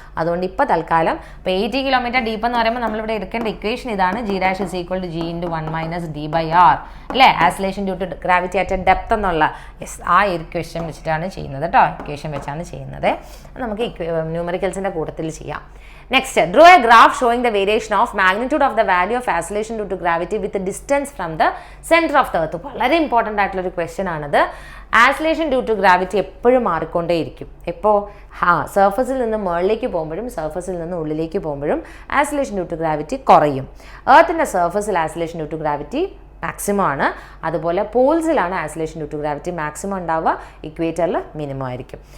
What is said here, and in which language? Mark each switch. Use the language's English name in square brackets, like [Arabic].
[Malayalam] അതുകൊണ്ട് ഇപ്പോൾ തൽക്കാലം ഇപ്പോൾ 80 കിലോമീറ്റർ ഡീപ്പ് എന്ന് പറയുമ്പോൾ നമ്മളിവിടെ എടുക്കേണ്ട ഇക്വേഷൻ ഇതാണ്, g' = g × 1 - d/r അല്ലേ? Acceleration due to gravity at depth എന്നുള്ള ആ ഇക്വേഷൻ വെച്ചിട്ടാണ് ചെയ്യുന്നത് കേട്ടോ. ഇക്വേഷൻ വെച്ചാണ് ചെയ്യുന്നത്. നമുക്ക് ന്യൂമറിക്കൽസിൻ്റെ കൂട്ടത്തിൽ ചെയ്യാം. [English] Next, draw a graph showing the variation of magnitude of the value of acceleration due to gravity with the distance from the center of the earth. [Malayalam] വളരെ ഇമ്പോർട്ടൻ്റ് ആയിട്ടുള്ളൊരു ക്വസ്റ്റ്യൻ ആണത്. ആക്സിലറേഷൻ ഡ്യൂ ടു ഗ്രാവിറ്റി എപ്പോഴും മാറിക്കൊണ്ടേയിരിക്കും. എപ്പോൾ സർഫസിൽ നിന്ന് മുകളിലേക്ക് പോകുമ്പോഴും സർഫസിൽ നിന്ന് ഉള്ളിലേക്ക് പോകുമ്പോഴും ആക്സിലറേഷൻ ഡ്യൂ ടു ഗ്രാവിറ്റി കുറയും. എർത്തിൻ്റെ സർഫസിൽ acceleration due to gravity maximum ആണ്. അതുപോലെ പോൾസിലാണ് acceleration due to gravity maximum ഉണ്ടാവുക, ഇക്വേറ്ററിൽ മിനിമം ആയിരിക്കും.